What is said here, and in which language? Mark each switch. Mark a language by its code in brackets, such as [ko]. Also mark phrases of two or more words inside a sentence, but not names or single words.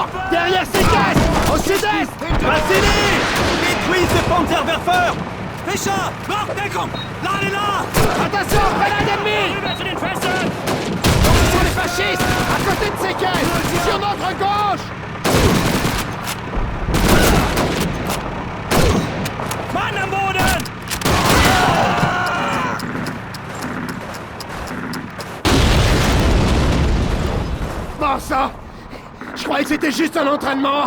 [fr] Derrière ces caisses. Au sud-est. Vassili, détruisez ce Panzerwerfer. Fischer, Deckung, là, elle est là. Attention, grenade ennemie. Ce sont les fascistes. À côté de ces caisses. Sur notre gauche. [de] Mann am Boden. [fr] Bon sang. Je croyais que c'était juste un entraînement.